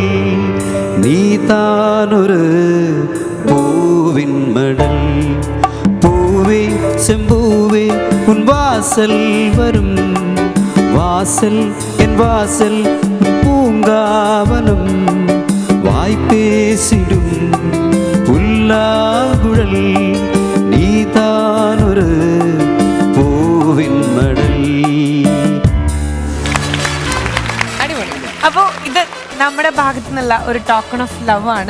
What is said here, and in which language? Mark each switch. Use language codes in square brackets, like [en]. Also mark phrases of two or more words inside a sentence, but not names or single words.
[ta] நீதானொரு பூவின் மடல் பூவே செம்பூவே உன் வாசல் வரும் வாசல் என் வாசல் பூங்காவனம் வாய்ப்பேசிடும் புல்லாங்குழல் நீதானொரு பூவின் மடல். [ml] അപ്പോ ഇത് നമ്മുടെ ഭാഗത്തു നിന്നുള്ള ഒരു [en] token of love [ml] ആണ്.